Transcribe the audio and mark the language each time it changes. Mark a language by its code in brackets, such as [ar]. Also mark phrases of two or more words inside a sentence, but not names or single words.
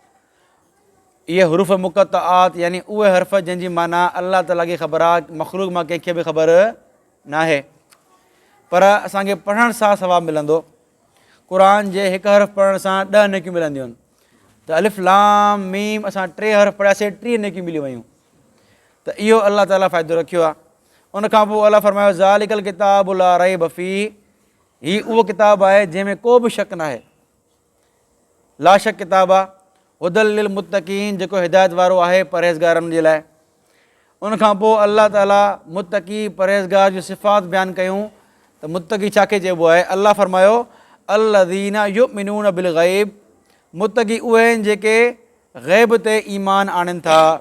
[sd] इहे हरूफ़ मुक़त्तआत यानी उहे हर्फ़ जंहिंजी माना अल्लाह ताला खे ख़बर आहे, मख़लूक़ मां कंहिंखे बि ख़बर नाहे, पर असांखे पढ़ण सां सवाबु मिलंदो। क़ुर जे हिकु हर्फ़ पढ़ण सां 10 नेकियूं मिलंदियूं आहिनि। त [ar] ألف لام ميم [sd] असां 3 हर्फ़ पढ़ियासीं, 30 नेकियूं मिली वियूं। त इहो अल्लाह ताला फ़ाइदो रखियो आहे। उन खां पोइ अल्लाह फरमायो [ar] ذلك الكتاب لا ريب فيه, [sd] हीअ उहो किताबु आहे जंहिंमें को बि शक नाहे। ला शक किताबु आहे। [ar] هدى للمتقين, [sd] जेको हिदायत वारो आहे परहेज़गारनि जे लाइ। उन खां पोइ अल्लाह ताला मुत्तक़ी परहेज़गार जूं सिफ़ात बयानु कयूं त मुत्तक़ी छाखे चइबो आहे। अल्लाह फरमायो [ar] الذين يؤمنون بالغيب, [sd] मुत्तक़ी उहे आहिनि जेके ग़ैब ते ईमान आणनि था।